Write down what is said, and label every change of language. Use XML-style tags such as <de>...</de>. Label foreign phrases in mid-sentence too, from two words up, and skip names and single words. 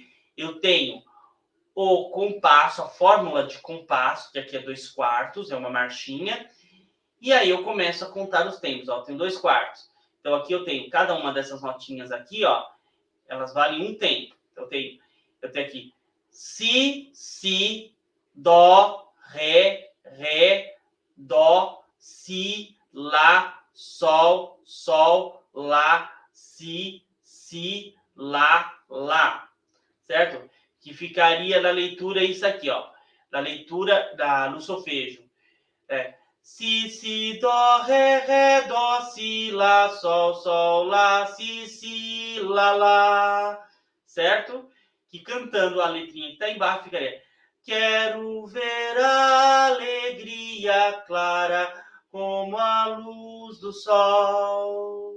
<pt>Eu tenho o compasso, a fórmula de compasso, que aqui é 2/4, é uma marchinha. E aí eu começo a contar os tempos, ó. Eu tenho 2/4. Então, aqui eu tenho cada uma dessas notinhas aqui, ó, elas valem um tempo. Então, eu tenho aqui si, dó, ré, dó, si, lá, sol, lá, si, lá. Certo? Que ficaria na leitura isso aqui, ó. Na leitura no solfejo. Si, dó, ré, dó, si, lá, sol, lá, si, lá. Certo? Que cantando a letrinha que está embaixo ficaria: quero ver a alegria clara como a luz do sol.</pt>